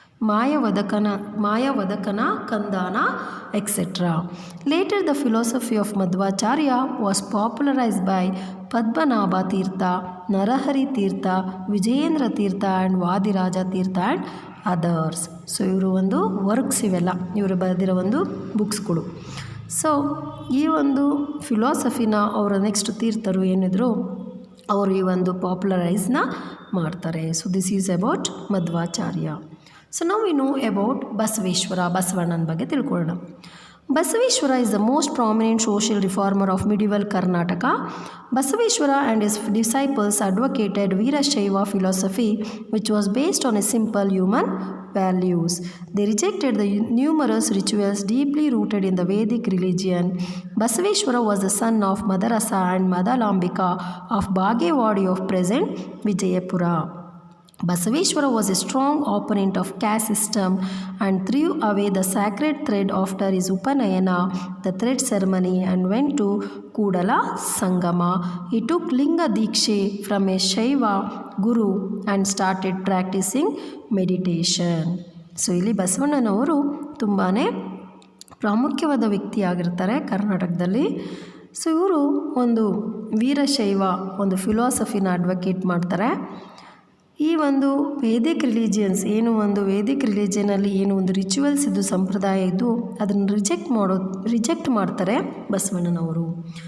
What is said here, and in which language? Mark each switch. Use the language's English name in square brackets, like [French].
[Kannada] ಮಾಯವದಕನ ಕಂದಾನ etc. [English] Later the philosophy of Madhvacharya was popularized by Padmanabha Tirtha, Narahari Tirtha, Vijayendra Tirtha and Vadiraja Tirtha and others. [Kannada] So ಇವರು ಒಂದು works ಇವೆಲ್ಲ ಇವರು ಬರೆದಿರೋ ಒಂದು ಬುಕ್ಸ್ಗಳು. So ಈ ಒಂದು ಫಿಲಾಸಫಿನ ಅವರ ನೆಕ್ಸ್ಟ್ ತೀರ್ಥರು ಏನಿದ್ರು ಅವರು ಈ ಒಂದು ಪಾಪ್ಯುಲರೈಸ್ನ ಮಾಡ್ತಾರೆ. [English] So this is about Madhvacharya. So [Kannada] ನಾವು [English] we know about [Kannada] ಬಸವಣ್ಣನ ಬಗ್ಗೆ ತಿಳ್ಕೊಳ್ಳೋಣ. [English] Basaveshwara is the most prominent social reformer of medieval Karnataka. Basaveshwara and his disciples advocated Veerashaiva philosophy, which was based on a simple human values. They rejected the numerous rituals deeply rooted in the Vedic religion. Basaveshwara was the son of Madarasa and Madalambika of Bagewadi of present Vijayapura. Basaveshwara was a strong opponent of caste system and threw away the sacred thread after his Upanayana, the thread ceremony, and went to Kudala Sangama. He took Linga Dikshe from a Shaiva guru and started practicing meditation. [Kannada] So ಇಲ್ಲಿ ಬಸವಣ್ಣನವರು ತುಂಬಾ ಪ್ರಾಮುಖ್ಯವಾದ ವ್ಯಕ್ತಿಯಾಗಿರ್ತಾರೆ ಕರ್ನಾಟಕದಲ್ಲಿ. So ಇವರು ಒಂದು ವೀರಶೈವ ಒಂದು ಫಿಲಾಸಫಿನ advocate ಮಾಡ್ತಾರೆ. ಈ ಒಂದು ವೇದಿಕ್ ರಿಲಿಜಿಯನಲ್ಲಿ ಏನು ಒಂದು ರಿಚುವಲ್ಸ್ ಇದ್ದು ಸಂಪ್ರದಾಯ ಇದ್ದು ಅದನ್ನು ರಿಜೆಕ್ಟ್ ಮಾಡ್ತಾರೆ ಬಸವಣ್ಣನವರು.